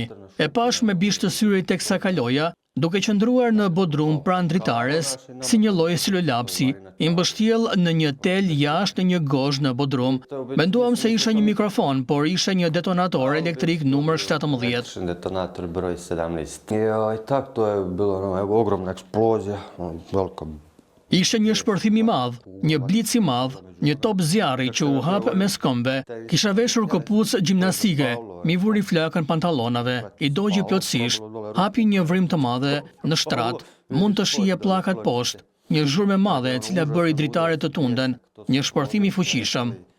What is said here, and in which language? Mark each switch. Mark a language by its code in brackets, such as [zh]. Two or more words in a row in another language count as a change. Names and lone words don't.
[sq] E pash me bishtë të syrit teksa kaloja, duke qëndruar në bodrum pranë dritares, si një lloj silolapsi, i mbështjell në një tel jashtë në një gozhë në bodrum. Menduam se isha një mikrofon, por isha një detonator elektrik numër 17. [hr] Detonator broj 17. I tak, to je bila ogromna eksplozija, velika. [sq] Ishte një shpërthim i madh, një blic i madh, një top zjarri që u hap mes këmbëve. Kisha veshur këpucë gjimnastike, mi vuri flakën pantallonave, i dogji plotësisht, hapi një vrim të madhe në shtrat, mund të shije pllakat poshtë, një zhurmë e madhe e cila bëri dritaret të tunden, një shpërthim i fuqishëm.